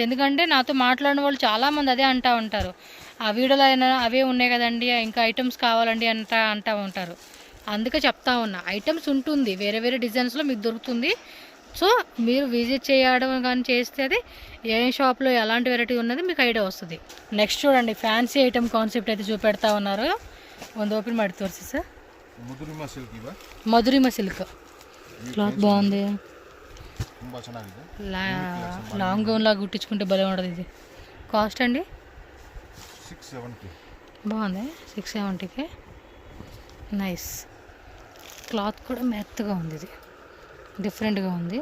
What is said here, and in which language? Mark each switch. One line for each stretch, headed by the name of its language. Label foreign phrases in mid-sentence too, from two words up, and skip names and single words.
Telugu: ఎందుకంటే నాతో మాట్లాడిన వాళ్ళు చాలామంది అదే అంటూ ఉంటారు, ఆ వీడియోలో అయినా అవే ఉన్నాయి కదండి, ఇంకా ఐటమ్స్ కావాలండి అంటూ ఉంటారు. అందుకే చెప్తా ఉన్నా, ఐటమ్స్ ఉంటుంది వేరే డిజైన్స్లో మీకు దొరుకుతుంది. సో మీరు విజిట్ చేయడం కానీ చేస్తే అది ఏ షాప్లో ఎలాంటి వెరైటీ ఉన్నది మీకు ఐడియా వస్తుంది. నెక్స్ట్ చూడండి,
English: fancy item concept
Telugu: అయితే చూపెడతా ఉన్నారు.
Kannada: ಒಂದು ಓಪನ್ ಮಾಡಿ ತೋರಿಸಿ ಸರ್.
Telugu: ಮಧುರಿಮಾ ಸಿಲ್ಕ್ క్లాత్ బాగుంది,
English: long gown
Telugu: లాగా కుట్టించుకుంటే భలే ఉండదు. ఇది కాస్ట్ అండి 670. బాగుంది, 670కి. నైస్, క్లాత్ కూడా మెత్తగా ఉంది, ఇది డిఫరెంట్గా ఉంది.